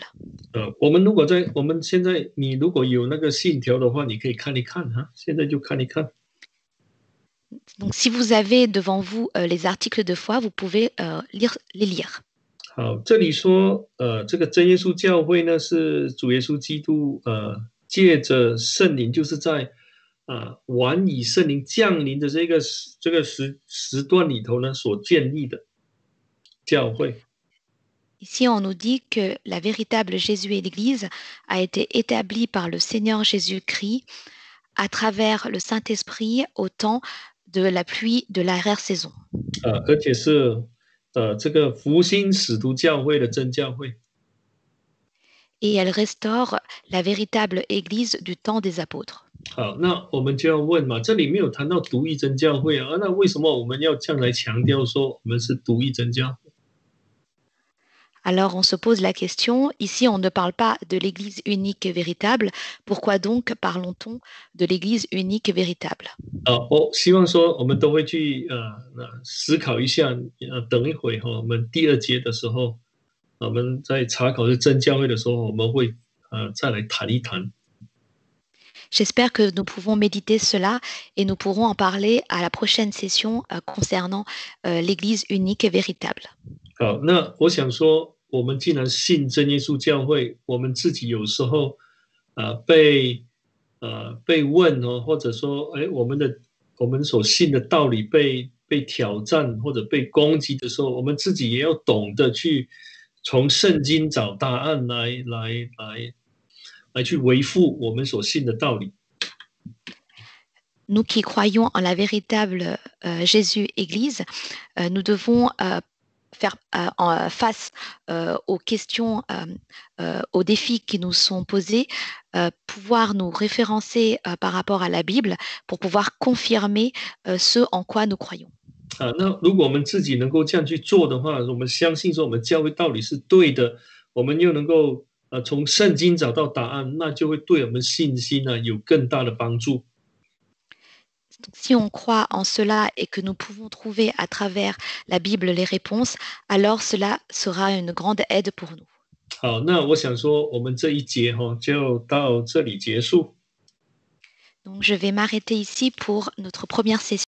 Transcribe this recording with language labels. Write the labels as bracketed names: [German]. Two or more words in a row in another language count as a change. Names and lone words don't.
[Chinese] 我们现在你如果有那个信条的话，你可以看一看现在就看一看。 [French] Donc, si vous avez devant vous les articles de foi, vous pouvez les lire. [Chinese] 好，这里说，这个真耶稣教会呢，是主耶稣基督借着圣灵，就是在晚以圣灵降临的这个时段里头呢，所建立的教会。 [French] Ici, on nous dit que la véritable Jésus et l'Église a été établie par le Seigneur Jésus-Christ à travers le Saint-Esprit au temps de la pluie de l'arrière-saison. [Chinese] 而且是这个福音使徒教会的真教会。 [French] Et elle restaure la véritable Église du temps des apôtres. [Chinese] 好，那我们就要问嘛，这里没有谈到独一真教会那为什么我们要这样来强调说我们是独一真教会？ [French] Alors on se pose la question, ici on ne parle pas de l'Église unique et véritable, pourquoi donc parlons-on de l'Église unique et véritable? [Chinese] 我希望说我们都会去思考一下，等一会我们第二节的时候，我们在查考这真教会的时候，我们会再来谈一谈。 [French] J'espère que nous pouvons méditer cela et nous pourrons en parler à la prochaine session concernant l'Église unique et véritable. [Chinese] 好，那我想说，我们既然信真耶稣教会，我们自己有时候被问或者说，我们所信的道理被挑战或者被攻击的时候，我们自己也要懂得去从圣经找答案来去维护我们所信的道理。 [French] Nous qui croyons en la véritable Jésus-Église, nous devons faire face aux questions, aux défis qui nous sont posés, pouvoir nous référencer par rapport à la Bible pour pouvoir confirmer ce en quoi nous croyons. [Chinese] 那如果我们自己能够这样去做的话，我们相信说我们教会道理是对的，我们又能够从圣经找到答案，那就会对我们信心有更大的帮助。 [French] Donc, si on croit en cela et que nous pouvons trouver à travers la Bible les réponses, alors cela sera une grande aide pour nous. [Chinese] 好，那我想说，我们这一节就到这里结束。 [French] Donc, je vais m'arrêter ici pour notre première session.